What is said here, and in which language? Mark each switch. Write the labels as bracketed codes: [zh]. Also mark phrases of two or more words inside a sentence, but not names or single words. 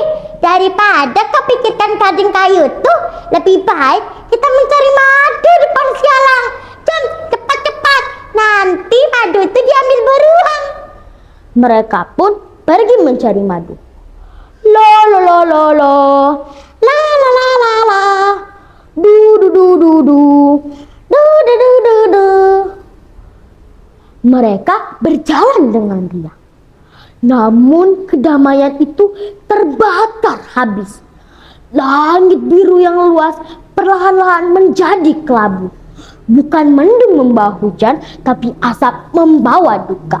[id] Daripada kau pikirkan gading kayu itu, lebih baik kita mencari madu di pohon sialang. Jom, cepat-cepat, nanti madu itu diambil beruang. Mereka pun pergi mencari madu. Lo lo lo lo lo, la la la la la, du du du du du, du du du du du. Mereka berjalan dengan riang. Namun kedamaian itu terbakar habis. Langit biru yang luas perlahan-lahan menjadi kelabu. Bukan mendung membawa hujan, tapi asap membawa duka.